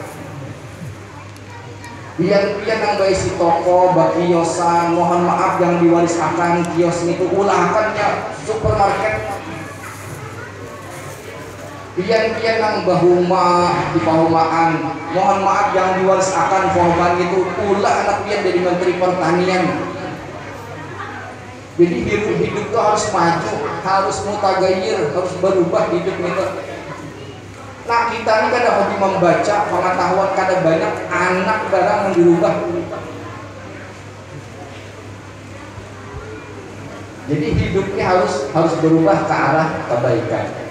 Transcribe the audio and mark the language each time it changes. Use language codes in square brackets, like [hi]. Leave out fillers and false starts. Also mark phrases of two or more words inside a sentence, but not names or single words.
[id] Pian yang baisi toko, bakiosan, mohon maaf yang diwaris akan kios itu ulahannya supermarket. Pian yang bahuma di pahumaan, mohon maaf yang diwaris akan pahumaan itu ulah anak pian jadi menteri pertanian. Jadi hidup itu harus maju, harus mutaghayyir, harus berubah hidup itu. Nah, kita ini kada hobi membaca, pengetahuan kada banyak, anak barang yang dirubah. Jadi hidupnya harus berubah ke arah kebaikan.